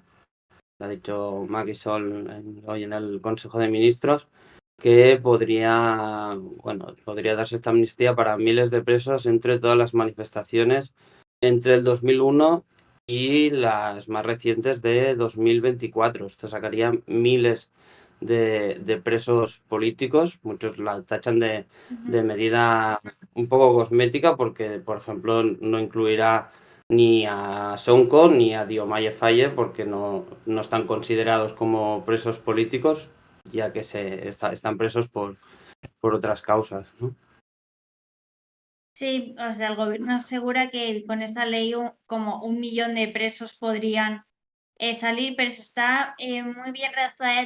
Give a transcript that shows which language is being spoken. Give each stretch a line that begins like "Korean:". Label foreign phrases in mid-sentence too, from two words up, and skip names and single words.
Spanish: Lo ha dicho Macky Sall hoy en el Consejo de Ministros, que podría darse esta amnistía para miles de presos entre todas las manifestaciones entre el 2001 y las más recientes de 2024. Esto sacaría miles de presos políticos. Muchos la tachan de medida un poco cosmética porque, por ejemplo, no incluirá ni a Sonko ni a Diomaye Faye porque no están considerados como presos políticos, ya que están presos por otras causas, ¿no? Sí, o sea, el gobierno asegura que con esta ley como 1 millón de presos podrían salir, pero eso está muy bien redactada de